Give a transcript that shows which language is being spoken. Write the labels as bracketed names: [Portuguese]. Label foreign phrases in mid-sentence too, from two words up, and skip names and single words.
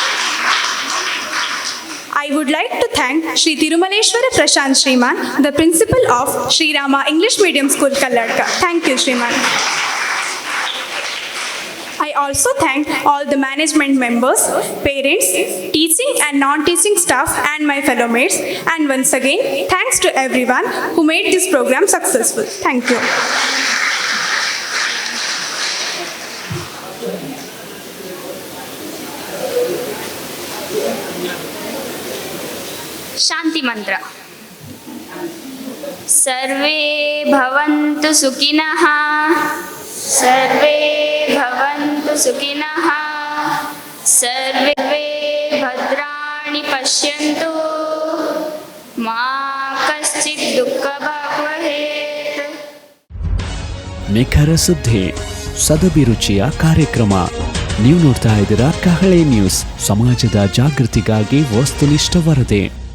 [English] I would like to thank Shri Tirumaleshwara Prashant Shriman, the principal of Shri Rama English Medium School, Kalladka. Thank you, Shriman. I also thank all the management members, parents, teaching and non-teaching staff and my fellow mates. And once again, thanks to everyone who made this program successful. Thank you. [Kannada] ಶಾಂತಿ ಮಂತ್ರ. [Sanskrit] ಸರ್ವೇ ಭವಂತು ಸುಖಿನಃ, ಸರ್ವೇ ಭವಂತು ಸುಖಿನಃ, ಸರ್ವೇ ಭದ್ರಾಣಿ ಪಶ್ಯಂತು, ಮಾ ಕಶ್ಚಿತ್ ದುಃಖ ಭಾಗ್ ಭವೇತ್. [Kannada] ನಿಖರ ಸುದ್ದಿ, ಸದಭಿರುಚಿಯ ಕಾರ್ಯಕ್ರಮ. ನೀವು ನೋಡ್ತಾ ಇದ್ದೀರಾ ಕಹಳೆ ನ್ಯೂಸ್, ಸಮಾಜದ ಜಾಗೃತಿಗಾಗಿ ವಸ್ತುನಿಷ್ಠ ವರದಿ.